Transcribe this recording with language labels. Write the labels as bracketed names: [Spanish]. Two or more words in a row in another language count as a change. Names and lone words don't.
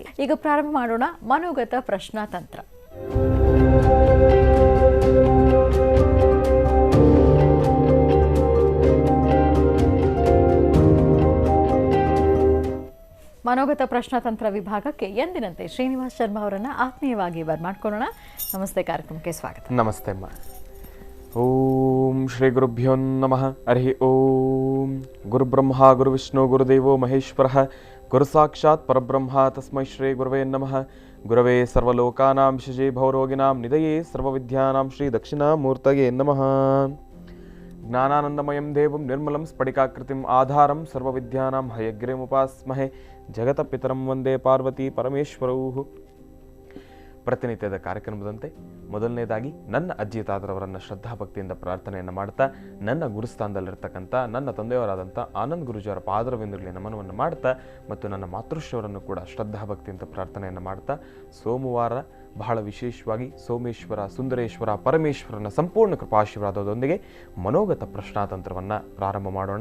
[Kannada] ಈಗ ಪ್ರಾರಂಭ ಮಾಡೋಣ ಮನೋಗತ ಪ್ರಶ್ನಾತಂತ್ರ. ಮನೋಗತ ಪ್ರಶ್ನಾತಂತ್ರ ವಿಭಾಗಕ್ಕೆ ಎಂದಿನಂತೆ ಶ್ರೀನಿವಾಸ್ ಶರ್ಮಾ ಅವರನ್ನು ಆತ್ಮೀಯವಾಗಿ ಬರ್ಮಾಡ್ಕೊಳ್ಳೋಣ. ನಮಸ್ತೆ, ಕಾರ್ಯಕ್ರಮಕ್ಕೆ ಸ್ವಾಗತ. ನಮಸ್ತೆ ಅಮ್ಮ. [Sanskrit] ಓಂ ಶ್ರೀ ಗುರುಭ್ಯೋ ನಮಃ. ಹರಿ ಓಂ. ಗುರುಬ್ರಹ್ಮ ಗುರುವಿಷ್ಣು ಗುರುದೇವೋ ಮಹೇಶ್ವರಃ, ಗುರು ಸಾಕ್ಷಾತ್ ಪರಬ್ರಹ್ಮ ತಸ್ಮೈ ಶ್ರೀ ಗುರವೇ ನಮಃ. ಗುರವೇ ಸರ್ವಲೋಕಾನಾಂ ವಿಶಜೇ ಭವರೋಗಿನಾಂ ನಿಧಯೇ ಸರ್ವವಿದ್ಯಾನಾಂ ಶ್ರೀ ದಕ್ಷಿಣಾಮೂರ್ತಯೇ ನಮಃ. ಜ್ಞಾನಾನಂದಮಯಂ ದೇವಂ ನಿರ್ಮಲಂ ಸ್ಫಟಿಕಾಕೃತಿಂ ಆಧಾರಂ ಸರ್ವವಿದ್ಯಾನಾಂ ಹಯಗ್ರೀಮುಪಾಸ್ಮಹೆ. ಜಗತಪಿತರಂ ವಂದೇ ಪಾರ್ವತಿ ಪರಮೇಶ್ವರೌ. [Kannada] ಪ್ರತಿನಿತ್ಯದ ಕಾರ್ಯಕ್ರಮದಂತೆ ಮೊದಲನೇದಾಗಿ ನನ್ನ ಅಜ್ಜಿ ತಾತರವರನ್ನು ಶ್ರದ್ಧಾಭಕ್ತಿಯಿಂದ ಪ್ರಾರ್ಥನೆಯನ್ನು ಮಾಡ್ತಾ, ನನ್ನ ಗುರುಸ್ಥಾನದಲ್ಲಿರ್ತಕ್ಕಂಥ ನನ್ನ ತಂದೆಯವರಾದಂಥ ಆನಂದ್ ಗುರುಜಿಯವರ ಪಾದರವಿಂದಗಳಿಗೆ ನಮನವನ್ನು ಮಾಡ್ತಾ ಮತ್ತು ನನ್ನ ಮಾತೃಶ್ಯವರನ್ನು ಕೂಡ ಶ್ರದ್ಧಾಭಕ್ತಿಯಿಂದ ಪ್ರಾರ್ಥನೆಯನ್ನು ಮಾಡ್ತಾ, ಸೋಮವಾರ ಬಹಳ ವಿಶೇಷವಾಗಿ ಸೋಮೇಶ್ವರ, ಸುಂದರೇಶ್ವರ, ಪರಮೇಶ್ವರನ ಸಂಪೂರ್ಣ ಕೃಪಾಶೀರ್ವಾದದೊಂದಿಗೆ ಮನೋಗತ ಪ್ರಶ್ನಾತಂತ್ರವನ್ನು ಪ್ರಾರಂಭ ಮಾಡೋಣ.